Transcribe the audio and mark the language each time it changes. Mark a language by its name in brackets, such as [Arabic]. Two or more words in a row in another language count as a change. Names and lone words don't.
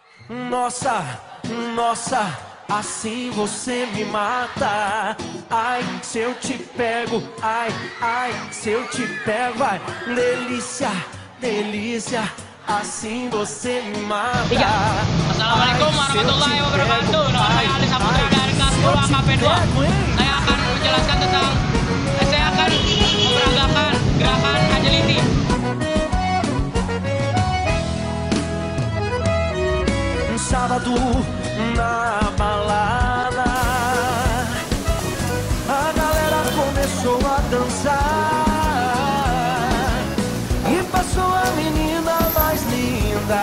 [Portuguese] Nossa, nossa, assim você me mata. Ai, se eu te pego, ai, ai, se eu te pego, vai. Delícia, delícia, assim você me mata. [Arabic] السلام عليكم ورحمة الله وبركاته. [Indonesian] Nama saya Ali Saputra dari kelas 10 AKP 2. Saya akan menjelaskan tentang saya akan memperagakan gerakan agility. [Portuguese] Sábado na balada, a galera começou a dançar e passou a menina mais linda.